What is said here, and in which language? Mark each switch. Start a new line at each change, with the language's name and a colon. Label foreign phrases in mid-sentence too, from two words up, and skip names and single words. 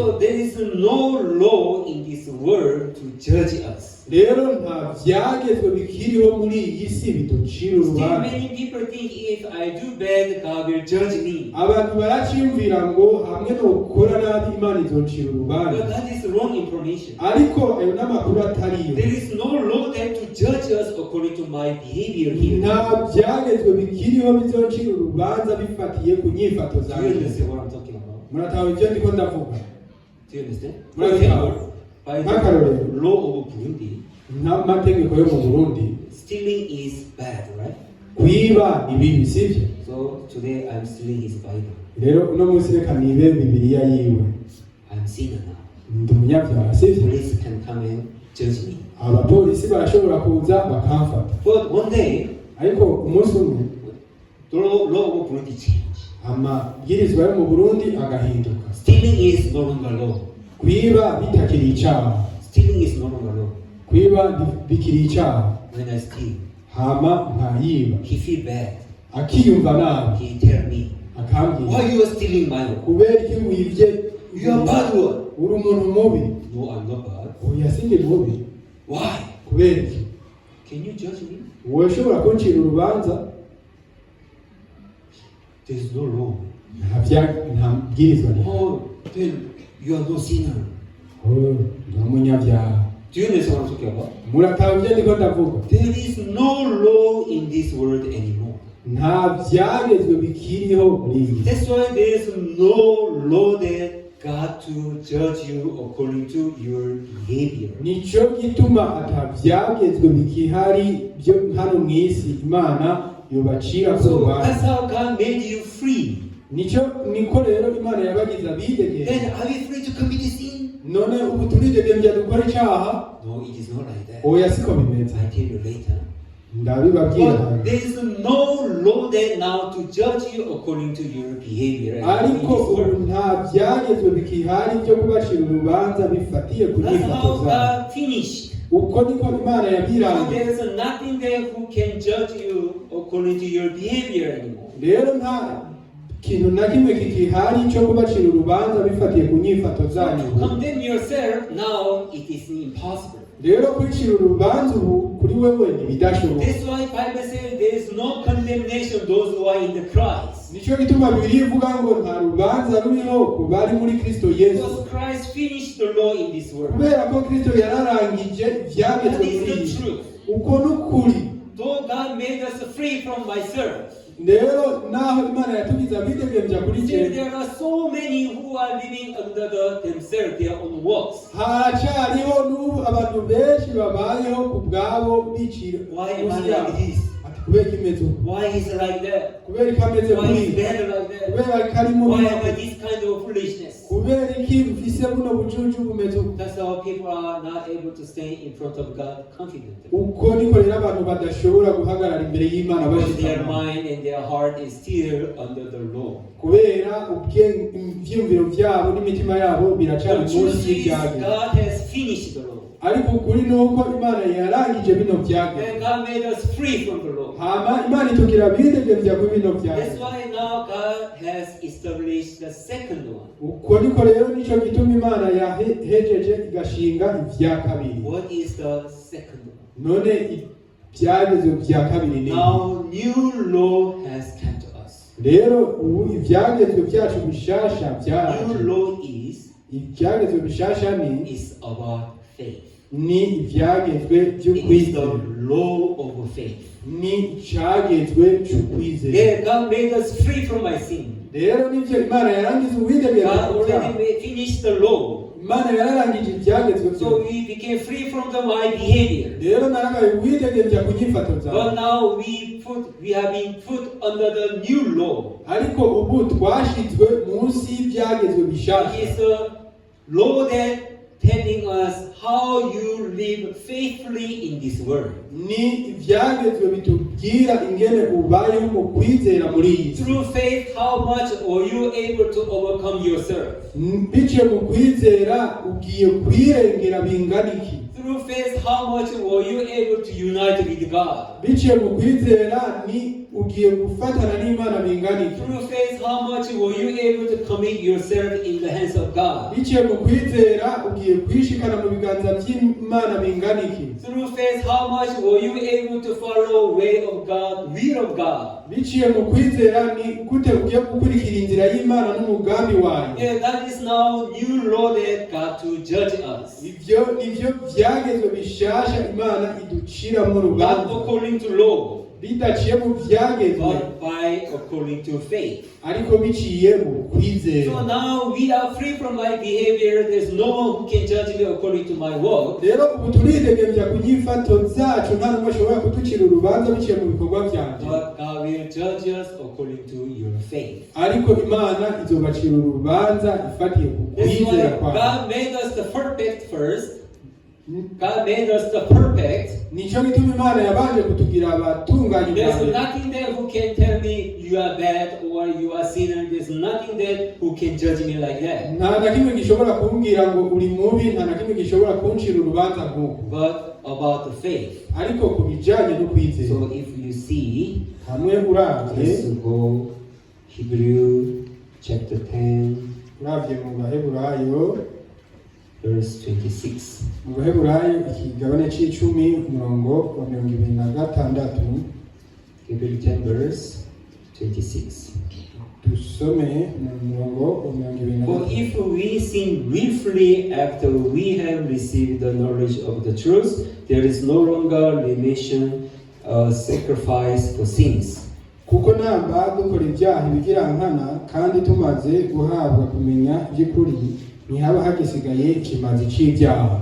English: So there is no law in this world to judge us.
Rundi: Rero nta byagezwe bikiriho muri iyi si biducira
English: Still
Rundi: urubanza.
English: many people think if I do bad, God will judge me.
Rundi: Abantu baraciyumvira ngo hamwe no gukora nabi Imana izocira urubanza.
English: But that is wrong information.
Rundi: Ariko ayo n'amakuru atariyo.
English: There is no law that to judge us according to my behavior here.
Rundi: Nta byagezwe bikiriho bizocira urubanza bifatiye ku nyifato
English: Do you
Rundi: zanjye.
English: understand what I'm talking about?
Rundi: Muratawe ibyo ndiko ndavuga.
English: Do you understand? Right. For example, by
Rundi: Nk'akarorero,
English: the law of Burundi,
Rundi: n'amategeko yo mu Burundi,
English: stealing is bad, right?
Rundi: kwiba ni bibi sivyo?
English: So today I'm stealing his Bible.
Rundi: Rero uno munsi reka nibe Bibiliya yiwe.
English: I'm sinner now.
Rundi: Ndi umunyabyaha sivyo?
English: Police can come and judge me.
Rundi: Abapolisi barashobora kuza bakamfata.
English: But one day,
Rundi: Ariko umunsi umwe
English: the law of Burundi changed.
Rundi: amabwirizwa yo mu Burundi agahinduka.
English: Stealing is no longer law.
Rundi: Kwiba bitakiri icyaha.
English: Stealing is no longer law.
Rundi: Kwiba bikiri icyaha.
English: When I steal,
Rundi: Hama ntayiba.
English: he feel bad.
Rundi: Akiyumva nabi.
English: He tell me,
Rundi: Akambwira.
English: why you are stealing my law?
Rundi: Kubera iki wibye?
English: You are bad one.
Rundi: Uri umuntu mubi.
English: No, I'm not bad.
Rundi: Oya sindi mubi.
English: Why?
Rundi: Kubera iki?
English: Can you judge me?
Rundi: Wowe ushobora kuncira urubanza?
English: There is no law.
Rundi: Nta bwirizwa.
English: Oh, then you are no sinner.
Rundi: Ndi umunyabyaha.
English: Do you understand what I'm talking about?
Rundi: Muratawe ibyo ndiko ndavuga.
English: There is no law in this world anymore.
Rundi: Nta byagezwe bikiriho muri iyi.
English: That's why there is no law that God to judge you according to your behavior.
Rundi: Nico gituma atabyagezwe bikihari byo hano mu isi Imana yobacira ku
English: So
Rundi: rubanza.
English: that's how God made you free.
Rundi: Niko rero Imana yabagize abidegembya.
English: Then are we free to commit sin?
Rundi: None ubu turidegembya dukora icyaha?
English: No, it is not like that.
Rundi: Oya siko bimeze.
English: I tell you later.
Rundi: ndabibabwira
English: But there is no law there now to judge you according to your behavior.
Rundi: ariko ubu nta byagezwe bikihari byo kubacira urubanza bifatiye ku
English: That's
Rundi: nyifato
English: how
Rundi: zabo.
English: God finished.
Rundi: Uko niko Imana
English: So
Rundi: yabirangiye.
English: there is nothing there who can judge you according to your behavior anymore.
Rundi: Rero nta kintu na kimwe kikihari cyo kubacira urubanza bifatiye ku nyifato zanyu.
English: To condemn yourself now it is impossible.
Rundi: Rero kwicira urubanza ubu kuri wewe ntibidashoboka.
English: That's why Bible says there is no condemnation those who are in the Christ.
Rundi: Nicyo gituma Bibiliya ivuga ngo nta rubanza ruriho ku bari muri Kristo Yesu.
English: Because Christ finished the law in this world.
Rundi: Kubera ko Kristo yararangije ibyagezwe
English: That is
Rundi: muri
English: the
Rundi: iyi.
English: truth.
Rundi: Uko n'ukuri.
English: Though God made us free from myself,
Rundi: Rero naho Imana yatugize abidegembya kuri
English: still
Rundi: cye,
English: there are so many who are living under themselves, their own works.
Rundi: haracyariho n'ubu abantu benshi babayeho ku bwabo bicira.
English: Why am I like this?
Rundi: Ati kubera kimeze uko.
English: Why is it like that?
Rundi: Kubera ikameze
English: Why
Rundi: kuri.
English: is better like that?
Rundi: Kubera karimo
English: Why am I this kind of foolishness?
Rundi: kubera iki mfise buno bucucu bumeze uko.
English: That's how people are not able to stand in front of God confidently.
Rundi: Uko niko rero abantu badashobora guhagarara imbere y'Imana
English: Because their
Rundi: bashikama.
English: mind and their heart is still under the law.
Rundi: Kubera ivyumviro vyabo n'imitima yabo biracari
English: The truth
Rundi: munsi
English: is
Rundi: y'ibyago.
English: God has finished the law.
Rundi: Ariko ukuri nuko Imana yarangije bino byago.
English: And God made us free from the law.
Rundi: Hama Imana itugira abidegembya kuri bino byago.
English: That's why now God has established the second one.
Rundi: Uko niko rero nico gituma Imana yahejeje igashinga ivya kabiri.
English: What is the second one?
Rundi: None ibyagezwe bya kabiri ni
English: Now new law has come to us.
Rundi: rero ubu ibyagezwe byacu bishasha
English: New
Rundi: byaraje.
English: law is
Rundi: Ibyagezwe bishasha ni
English: about faith.
Rundi: ni ibyagezwe
English: It is the
Rundi: by'ukwizera.
English: law of faith.
Rundi: Ni icyagezwe cy'ukwizera.
English: There God made us free from my sin.
Rundi: Rero nivyo Imana yarangiza uwidegembya
English: God
Rundi: ku byaha.
English: already finished the law.
Rundi: Imana yararangije ibyagezwe
English: So
Rundi: byose.
English: we became free from the my behavior.
Rundi: Rero narabaye uwidegembya ku nyifato
English: But
Rundi: zawe.
English: now we have been put under the new law.
Rundi: Ariko ubu twashizwe munsi y'ibyagezwe
English: It
Rundi: bishasha.
English: is a law that telling us how you live faithfully in this world.
Rundi: Ni ibyagezwe bitubwira ingene ubayeho mu kwizera muri iyi si.
English: Through faith, how much are you able to overcome yourself?
Rundi: Biciye mu kwizera ugiye kwirengera bingana iki?
English: Through faith, how much were you able to unite with God?
Rundi: Biciye mu kwizera ni ugiye gufatana n'Imana bingana iki?
English: Through faith, how much were you able to commit yourself in the hands of God?
Rundi: Biciye mu kwizera ugiye kwishikana mu biganza by'Imana bingana iki?
English: Through faith, how much were you able to follow way of God, will of God?
Rundi: Biciye mu kwizera ni gute ugiye gukurikira inzira y'Imana n'umugambi wayo.
English: Yeah, that is now new law that God to judge us.
Rundi: Ivyo nivyo byagezwe bishasha Imana iduciramo
English: Not
Rundi: urubanza.
English: according to law,
Rundi: Bidaciye mu byagezwe
English: but by according to faith.
Rundi: ariko biciye mu
English: So
Rundi: kwizera.
English: now we are free from my behavior. There's no one who can judge me according to my work.
Rundi: Rero ubu turidegembya ku nyifato zacu nta n'umwe ashobora kuducira urubanza biciye mu bikorwa byanjye.
English: But God will judge us according to your faith.
Rundi: Ariko Imana izobacira urubanza ifatiye ku
English: That's
Rundi: kwizera
English: why
Rundi: kwawe.
English: God made us the perfect first. God made us the perfect.
Rundi: Nico gituma Imana yabanje kutugira abatunganye
English: There's
Rundi: ubwa mbere.
English: nothing there who can tell me you are bad or you are sinner. There's nothing there who can judge me like that.
Rundi: Nta na kimwe gishobora kumbwira ngo uri mubi, nta na kimwe gishobora kuncira urubanza nk'uko.
English: But about the faith.
Rundi: Ariko ku bijyanye no kwizera,
English: So if you see,
Rundi: hamwe uravye
English: let's go Hebrew chapter 10,
Rundi: uravye mu Baheburayo,
English: verse 26.
Rundi: mu Baheburayo ikigabane c'icumi umurongo wa 26.
English: Hebrew 10, verse 26.
Rundi: Dusome mu murongo wa
English: For
Rundi: 26.
English: if we sin willfully after we have received the knowledge of the truth, there is no longer remission or sacrifice for sins.
Rundi: Kuko namba dukora ibyaha bigira nkana kandi tumaze guhabwa kumenya by'ukuri ntihaba hagisigaye ikimazi c'ibyaha.